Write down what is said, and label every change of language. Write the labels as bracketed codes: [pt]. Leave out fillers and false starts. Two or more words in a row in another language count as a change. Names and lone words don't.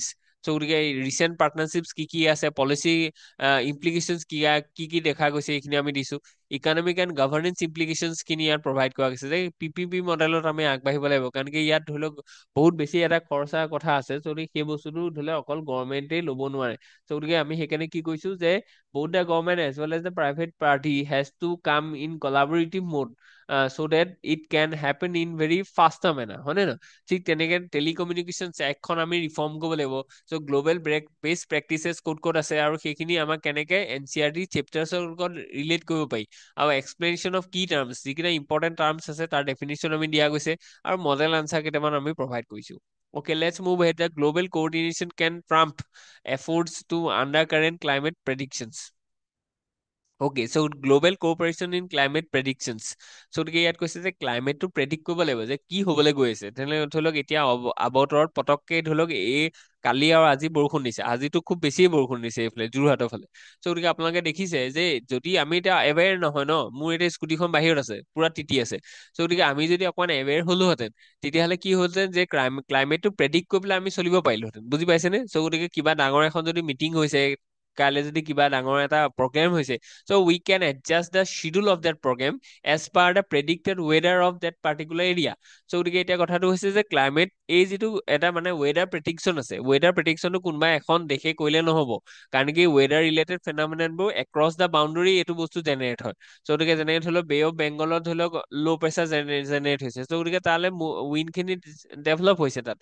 [as] চ' গতিকে [en] recent partnerships [as] কি কি আছে, [en] policy implications [as] কি কি দেখা গৈছে, এইখিনি আমি দিছো। [en] economic and governance implications [as] খিনি ইয়াত প্ৰভাইড কৰা গৈছে যে PPP মডেলত আমি আগবাঢ়িব লাগিব, কাৰণ কি ইয়াত ধৰি লওক বহুত বেছি এটা খৰচা কথা আছে। যদি সেই বস্তুটো ধৰি লওক অকল গভৰ্ণমেণ্টেই ল'ব নোৱাৰে, চ' গতিকে আমি সেইকাৰণে কি কৈছো যে [en] both the government as well as the private party has to come in collaborative mode, so that it can happen in very faster manner, [as] হয় নে নহয়? ঠিক তেনেকে টেলিকমিউনিকেশ্যন এক্টখন আমি ৰিফৰ্ম কৰিব লাগিব। [en] so global best practices [as] ক'ত ক'ত আছে আৰু সেইখিনি আমাক কেনেকে NCERT চেপ্টাৰ্ছৰ লগত ৰিলেট কৰিব পাৰি, আৰু [en] explanation of key terms, [as] যিকেইটা [en] important terms [as] আছে তাৰ ডেফিনিশ্যন আমি দিয়া গৈছে, আৰু [en] model answer [as] কেইটামান আমি প্ৰভাইড কৰিছো। [en] Okay, let's move ahead. The global coordination can trump efforts to undercurrent climate predictions. Okay, so global cooperation in climate predictions. [as] চ' গতিকে ইয়াত কৈছে যে [en] climate predict [as] কৰিব লাগিব যে কি হ'বলৈ গৈ আছে। তেনেহ'লে ধৰি লওক এতিয়া আৱতৰত পতককে ধৰি লওক এই কালি আৰু আজি বৰষুণ দিছে, আজিতো খুব বেছিয়ে বৰষুণ দিছে এইফালে যোৰহাটৰ ফালে। চ' গতিকে আপোনালোকে দেখিছে যে যদি আমি এতিয়া এৱেৰ নহয় ন, মোৰ এতিয়া স্কুটিখন বাহিৰত আছে, পুৰা তিতি আছে। চ' গতিকে আমি যদি অকণমান এৱেৰ হলোহেঁতেন, তেতিয়াহ'লে কি হ'লহেঁতেন যে [en] climate predict [as] কৰি পেলাই আমি চলিব পাৰিলোহেঁতেন। বুজি পাইছেনে? চ' গতিকে কিবা ডাঙৰ এখন যদি মিটিং হৈছে, কাইলৈ যদি কিবা ডাঙৰ এটা প্ৰগ্ৰেম হৈছে, [en] so we can adjust the schedule of that program as per the predicted weather of that particular area. [as] So গতিকে এতিয়া কথাটো হৈছে যে ক্লাইমেট, এই যিটো এটা মানে [en] weather prediction [as] আছে, [en] weather prediction [as] কোনোবা এখন দেশে কৰিলে নহ'ব, কাৰণ কি [en] weather related phenomena across the boundary [as] এইটো বস্তু জেনেৰেট হয়। চ' গতিকে যেনেকে ধৰি লওক বে অফ বেংগলত ধৰি লওক [en] low pressure generate [as] হৈছে, চ' গতিকে তালৈ [en] wind develop [as] হৈছে তাত।